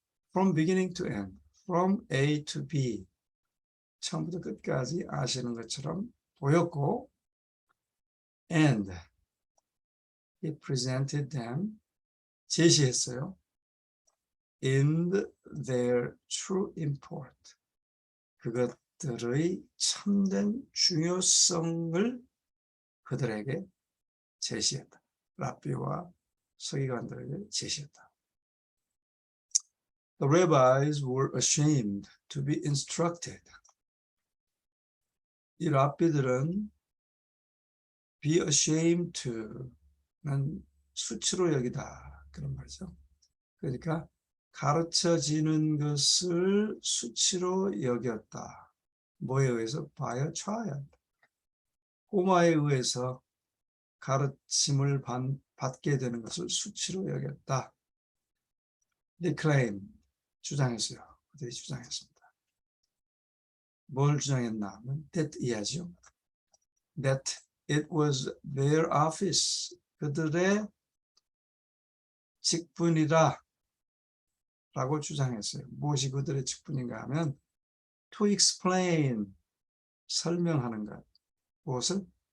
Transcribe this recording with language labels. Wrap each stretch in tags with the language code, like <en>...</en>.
<en>From beginning to end, from A to B,</en> <ko>처음부터 끝까지 아시는 것처럼 보였고,</ko> <en>and he presented them,</en> <ko>제시했어요.</ko> <en>in their true import,</en> <ko>그것들의 참된 중요성을 그들에게 제시했다. 랍비와 서기관들에게 제시했다.</ko> <en>The rabbis were ashamed to be instructed.</en> <ko>이 랍비들은</ko> <en>be ashamed to</en> <ko>는 수치로 여기다 그런 말이죠. 그러니까 가르쳐지는 것을 수치로 여겼다. 뭐에 의해서?</ko> <en>by a child.</en> <ko>꼬마에 의해서 가르침을 받게 되는 것을 수치로 여겼다.</ko> <en>They claim,</en> <ko>주장했어요. 그들이 주장했습니다. 뭘 주장했나 하면 that 이하죠.</ko> <en>That it was their office,</en> <ko>그들의 직분이다 라고 주장했어요. 무엇이 그들의 직분인가 하면</ko> <en>to explain,</en> <ko>설명하는 것. 무엇을?</ko>